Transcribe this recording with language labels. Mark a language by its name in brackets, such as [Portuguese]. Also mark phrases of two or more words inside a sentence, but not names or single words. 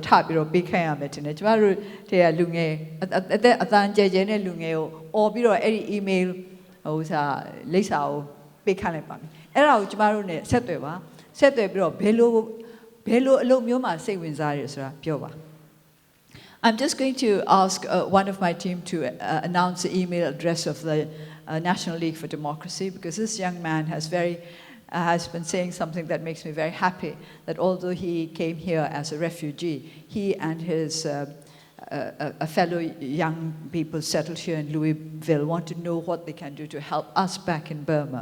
[Burmese] ထပြီးတော့ပေးခိုင်းရမယ်ထင်တယ်ကျမတို့တည်းကလူငယ်အသက်အတန်းကျဲကျဲနဲ့လူငယ်ကိုអော်ပြီးတော့အဲ့ဒီ email ဟိုစာလိပ်စာကို ပေးခိုင်းလိုက်ပါမယ်အဲ့ဒါကိုကျမတို့ ਨੇ ဆက်သွယ်ပါဆက်သွယ်ပြီးတော့ဘယ်လိုအလုပ်မျိုးမှာစိတ် ဝင်စားရဆိုတာပြောပါ [English] I'm just going to ask one of my team to announce the email address of the National League for Democracy because this young man has been saying something that makes me very happy, that although he came here as a refugee, he and his fellow young people settled here in Louisville want to know what they can do to help us back in Burma.